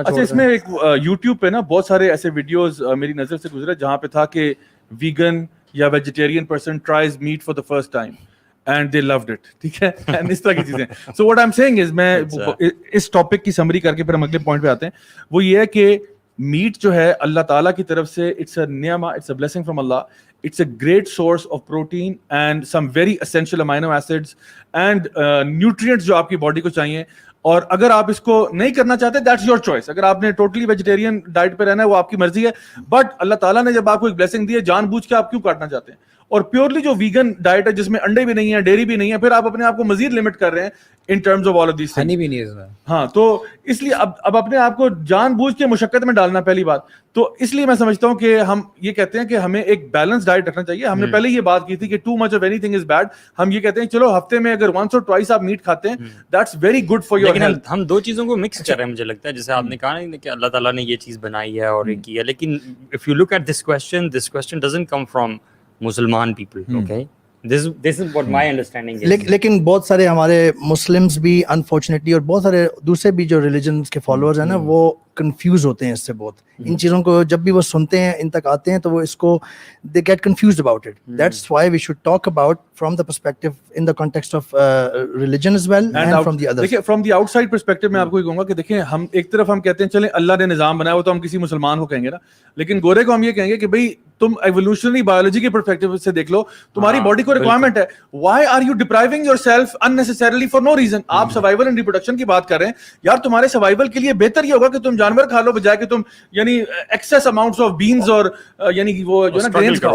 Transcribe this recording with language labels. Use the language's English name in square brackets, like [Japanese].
[Urdu] اچھا اس میں ایک یوٹیوب پہ نا بہت سارے ایسے ویڈیوز میری نظر سے گزرے جہاں پہ تھا کہ [English] vegan یا vegetarian person tries meat for the first time, and they loved it, [Urdu] ٹھیک ہے, and اس طرح کی چیزیں. [English] So what I'm saying is, [Urdu] میں اس ٹاپک کی سمری کر کے پھر ہم اگلے پوائنٹ پہ آتے ہیں. وہ یہ ہے کہ میٹ جو ہے اللہ تعالیٰ کی طرف سے [English] It's a نعمہ, it's a blessing from اللہ. It's a great source of protein and some very essential amino acids and nutrients [Urdu] جو آپ کی باڈی کو چاہیے. اور اگر آپ اس کو نہیں کرنا چاہتے, [English] that's your choice. [Urdu] اگر آپ نے ٹوٹلی ویجیٹیرین ڈائٹ پہ رہنا ہے وہ آپ کی مرضی ہے, بٹ اللہ تعالیٰ نے جب آپ کو ایک بلیسنگ دی ہے, جان بوجھ کے آپ کیوں کاٹنا چاہتے ہیں؟ اور پیورلی جو ویگن ڈائٹ ہے جس میں انڈے بھی نہیں ہے, ڈیری بھی نہیں ہے, پھر آپ اپنے آپ کو مزید لمٹ کر رہے ہیں [English] In terms of all of these things. [Urdu] Honey بھی نہیں ہے اس میں. ہاں, تو اس لیے اب اپنے آپ کو جان بوجھ کے مشقت میں ڈالنا پہلی بات. تو اس لیے میں سمجھتا ہوں کہ ہم یہ کہتے ہیں کہ ہمیں ایک بیلنس ڈائٹ رکھنا چاہیے. ہم نے پہلے یہ بات کی تھی کہ [English] Too much of anything is bad. [Urdu] ہم یہ کہتے ہیں چلو ہفتے میں اگر ونس اور ٹوائس آپ میٹ کھاتے ہیں, [English] That's very good for your health. [Urdu] ہم دو چیزوں کو مکس کر رہے ہیں, مجھے لگتا ہے جیسے آپ نے کہا نا کہ اللہ تعالیٰ نے یہ چیز بنائی ہے اور یہ کی ہے, لیکن [English] If you look at this question doesn't come from مسلمان people. Okay, this is what my understanding is. [Urdu] لیکن بہت سارے ہمارے مسلمس بھی انفارچونیٹلی اور بہت سارے دوسرے بھی جو ریلیجنس کے فالوورز ہیں نا, وہ کنفیوز ہوتے ہیں اس سے بہت. ان چیزوں کو جب بھی وہ سنتے ہیں, ان تک آتے ہیں, تو وہ اس کو [English] They get confused about it. That's why we should talk about from the perspective in the context of religion as well and from the others. [Urdu] دیکھیں from the out side perspective میں آپ کو یہ کہوں گا کہ دیکھیں, ہم ایک طرف ہم کہتے ہیں چلیں اللہ نے نظام بنایا, وہ تو ہم کسی مسلمان کو کہیں گے نا, لیکن گورے کو ہم یہ کہیں گے کہ بھائی تم ایوولوشنری بایولوجی کے پرسپیکٹو سے دیکھ لو, تمہاری باڈی کو ریکوائرمنٹ ہے. [English] Why are you depriving yourself unnecessarily for no reason? [Urdu] آپ سروائیول اینڈ ریپروڈکشن کی بات کر رہے ہیں یار, تمہارے سروائیول کے لیے بہتر یہ ہوگا کہ تم جانور کھا لو بجائے کہ تم یعنی ایکسیس اماؤنٹس آف بینز اور یعنی وہ جو نا گرینز کھاؤ.